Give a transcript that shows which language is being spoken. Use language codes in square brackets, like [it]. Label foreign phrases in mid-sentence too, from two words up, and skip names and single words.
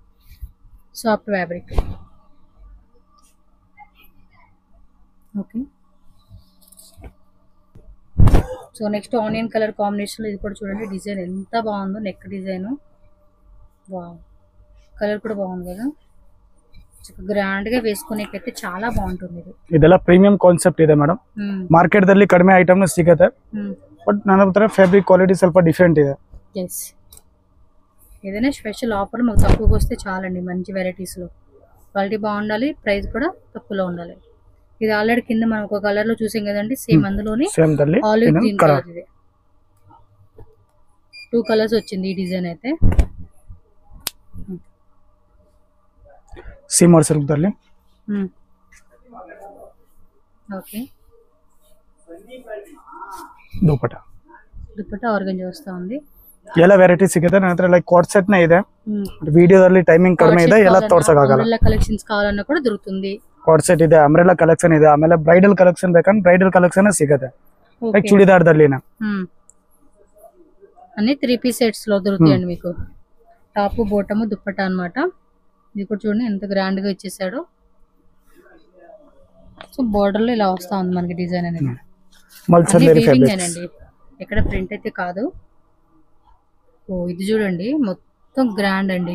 [en] Soft fabric. Okay. so next onion color combination [te] లో ఇది కూడా చూడండి, డిజైన్ ఎంత బాగుందో. [en] neck design wow, [te] కలర్ కూడా బాగుంది కదా, ಗ್ರ್ಯಾಂಡ್ గా వేసుకునేకైతే చాలా బాగుంటుంది. [kn] ಇದೆಲ್ಲ [en] premium concept [kn] ಇದೆ ಮೇಡಂ. ಮಾರ್ಕೆಟ್ ದಲ್ಲಿ ಕಡಿಮೆ ಐಟಮ್ ಸಿಗುತ್ತೆ, ಬಟ್ ನನ್ನ ಹತ್ರ [en] fabric quality [kn] ಸ್ವಲ್ಪ ಡಿಫರೆಂಟ್ ಇದೆ. [te] ఎస్, ఏదైనా [en] special offer [te] మాకు తక్కువకి వస్తే చాలండి. మంచి వెరైటీస్ లో క్వాలిటీ బాగుండాలి, ప్రైస్ కూడా తక్కువలో ఉండాలి. ఇది ఆల్రెడీ కింద మనం ఒక కలర్ లో చూసాం కదండి, సేమ్ అందులోని [en] olive green color. [te] ఇది 2 కలర్స్ వచ్చింది ఈ డిజైన్ అయితే. [en] shimmer silk ದಲ್ಲಿ. [te] ఓకే. దుపట్టా ఆర్గంజా వస్తా ఉంది. [kn] ಎಲ್ಲ ವೆರೈಟಿ ಸಿಗುತ್ತೆ ನನ್ನ ಹತ್ರ. [en] like coat set [kn] ನೇ ಇದೆ, ವಿಡಿಯೋದಲ್ಲಿ ಟೈಮಿಂಗ್ ಕಡಿಮೆ ಇದೆ, ಎಲ್ಲ ತೋರಿಸೋಕ್ಕಾಗಲ್ಲ. ಎಲ್ಲ ಕಲೆಕ್ಷನ್ಸ್ ಕಾವಾಲನ್ನ ಕೂಡ ದೊರೆಯುತ್ತದೆ. [en] coat set [kn] ಇದೆ, [en] umbrella collection [kn] ಇದೆ, ಆಮೇಲೆ [en] bridal collection [kn] ಬೇಕಂದ್ರೆ [en] bridal collection [kn] ಸಿಗುತ್ತೆ. ಲೈಕ್ ಚೂಡಿದಾರದಲ್ಲಿನ [te] అన్ని 3 [en] piece sets [te] లో దొరుకుతాయండి మీకు. [en] top bottom [te] దుప్పట అన్నమాట. ఇది కూడా చూడండి ఎంత గ్రాండ్ గా ఇచ్చేసాడు. [en] so border [te] లో ఇలా వస్తా ఉంది మనకి డిజైన్ అనేది. అండి ఎక్కడ ప్రింట్ అయితే కాదు. ఓ ఇది చూడండి మొత్తం గ్రాండ్ అండి.